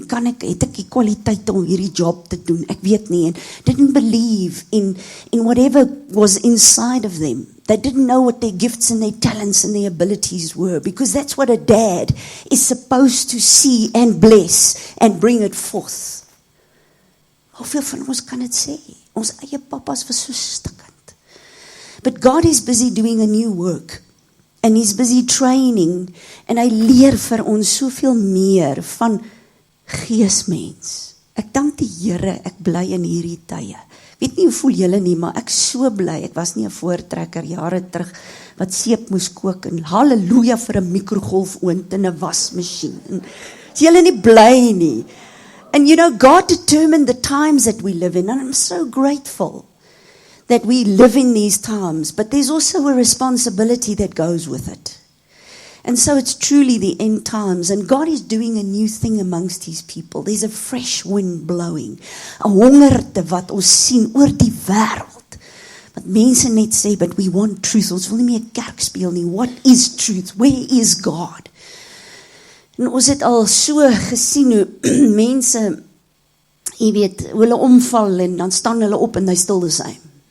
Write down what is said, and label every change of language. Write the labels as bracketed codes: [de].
[af] Het ek die kwaliteit om hierdie job te doen? Ek weet nie. [en] And didn't believe in whatever was inside of them. They didn't know what their gifts and their talents and their abilities were, because that's what a dad is supposed to see and bless and bring it forth. [af] Hoeveel van ons kan dit sê? Ons eie papas was so stikkend. [en] But God is busy doing a new work. And he's busy training, [af] en hy leer vir ons soveel meer van geesmens. Ek dank die Here, ek bly in hierdie tye. Weet nie hoe voel julle nie, maar ek so bly, ek was nie 'n voortrekker jare terug, wat seep moes kook, en halleluja vir 'n mikrogolfoond en 'n wasmasjien. Is julle nie bly nie? [en] And you know, God determined the times that we live in, and I'm so grateful that we live in these times, but there's also a responsibility that goes with it. And so it's truly the end times, and God is doing a new thing amongst his people. There's a fresh wind blowing, [af] 'n hongerte wat ons sien oor die wêreld. Wat mense net sê, [en] but we want truth. [af] Ons wil nie meer kerk speel nie. [en] What is truth? Where is God? [af] En ons het al so gesien hoe mense, jy weet, hoe hulle omval en dan staan hulle op en hy stil [en] the same.